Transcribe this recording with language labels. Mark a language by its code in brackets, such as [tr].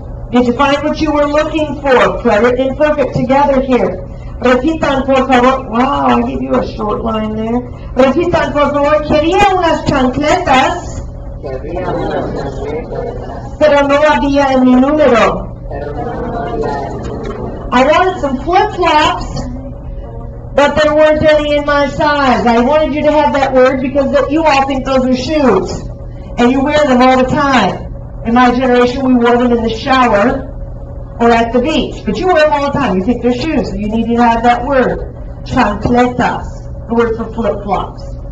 [en] Did you find what you were looking for? Present and perfect together here. [es] Repitan, por favor. [en] Wow, I gave you a short line there. [es] Repitan, por favor. Quería unas chancletas, pero no había en mi número. [en] I wanted some flip-flops, but there weren't any in my size. I wanted you to have that word because you all think those are shoes, and you wear them all the time. In my generation, we wore them in the shower or at the beach, but you wear them all the time. You think they're shoes, so you need to have that word, chancletas, the word for flip-flops.